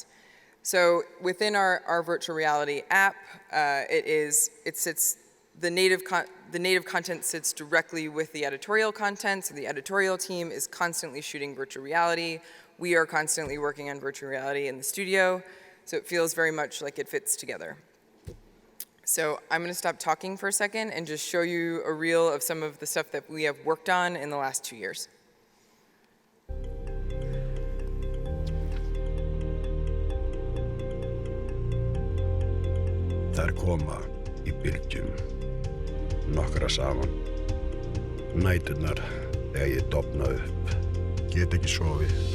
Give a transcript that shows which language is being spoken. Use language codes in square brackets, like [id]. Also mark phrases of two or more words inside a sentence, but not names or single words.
[en] So within our virtual reality app, the native content sits directly with the editorial content, so the editorial team is constantly shooting virtual reality. We are constantly working on virtual reality in the studio, so it feels very much like it fits together. So I'm gonna stop talking for a second and just show you a reel of some of the stuff that we have worked on in the last 2 years. [is] Þær koma í bylgjum, nokkra saman. Næturnar þegar ég dofna upp, get ekki sofið.